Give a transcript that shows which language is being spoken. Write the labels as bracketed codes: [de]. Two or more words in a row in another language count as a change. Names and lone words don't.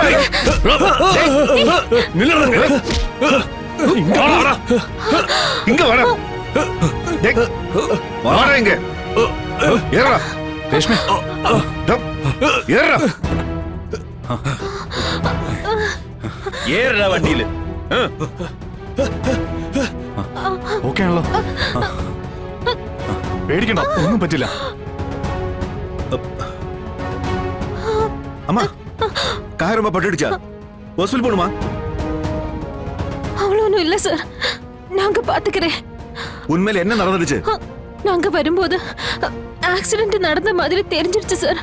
[ta] நில்லுங்க. இங்க வாடா. இங்க வாடா. டேய், வாடா இங்க. ஏறா. [ml] രേഷ്മേ, [ta] ஏறா. ஏறா வண்டியில. [ml] ഓക്കെ ആണല്ലോ? പേടിക്കണ്ട, ഒന്നും പറ്റില്ല. [ta] அம்மா, கார் ரொம்ப பட்டுடுச்சா? ஹாஸ்பிடல் போணுமா? அவ்வளோ ஒன்றும் இல்லை சார். நாங்க பாத்துக்கிறேன். உண்மையில என்ன நடந்துச்சு? நாங்க வரும்போது ஆக்சிடென்ட் நடந்த மாதிரி தெரிஞ்சிருச்சு சார்.